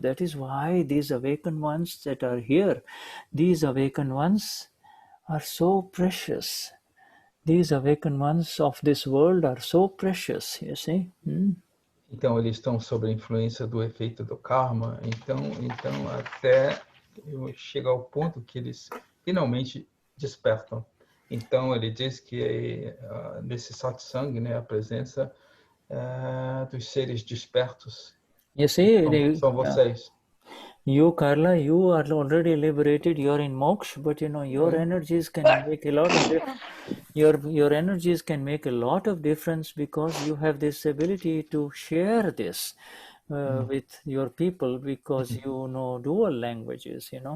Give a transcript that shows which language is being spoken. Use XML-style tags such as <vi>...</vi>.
<en>That is why these awakened ones that are here, these awakened ones are so precious. These awakened ones of this world are so precious, you see.</en> <pt>Então, eles estão sob a influência do efeito do karma. Então até chega ao ponto que eles finalmente despertam. Então, ele diz que nesse satsang, a presença dos seres despertos são vocês.</pt> <en>You, Carla, you are already liberated. You're in moksha, but your energies can make a lot of your energies can make a lot of difference because you have this ability to share this with your people because you know dual languages.</en>